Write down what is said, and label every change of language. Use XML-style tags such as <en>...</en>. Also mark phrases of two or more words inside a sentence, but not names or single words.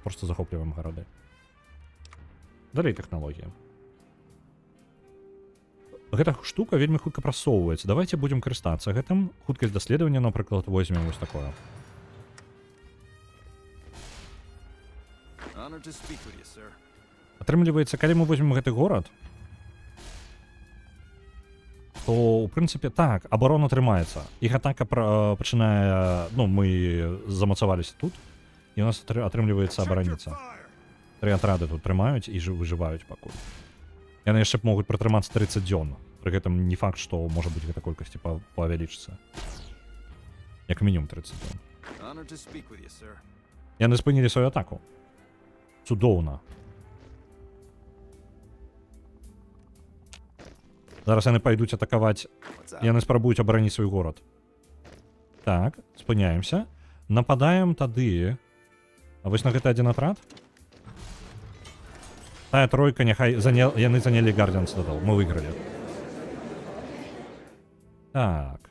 <be>Проста захопліваем гарады. Далей тэхналогія. Гэта штука вельмі хутка прасоўваецца. Давайте будзем карыстацца гэтым. Хуткасць даследавання, напрыклад, возьмем вось такое.</be> <en>Honored to speak with you, sir.</en> <be>Атрымліваецца, калі мы возьмем гэты горад, то, у прынцыпе, так, абарона трымаецца. Іх атака пачынае... Ну, мы замацаваліся тут, і у нас атрымліваецца абараніцца. 3 атрады тут трымаюць і выжываюць пакуль. Яны яшчэ могуць пратрымацца 30 дзён. Пры гэтым не факт, што можа быць гэта колькасці павялічыцца. Як мінімум 30 дзён.</be> <en>Honored to speak with you, sir.</en> <be>Яны спынілі сваю атаку. Цудоўна. Зараз яны пайдуць атакаваць.</be> <en>What's up?</en> <be>Яны спрабуюць абараніць свой горад. Так, спыняемся. Нападаем тады. А вось на гэты адзін атрад. Тая тройка, няхай яны занялі Guardian Citadel. Мы выйгралі. Так.</be>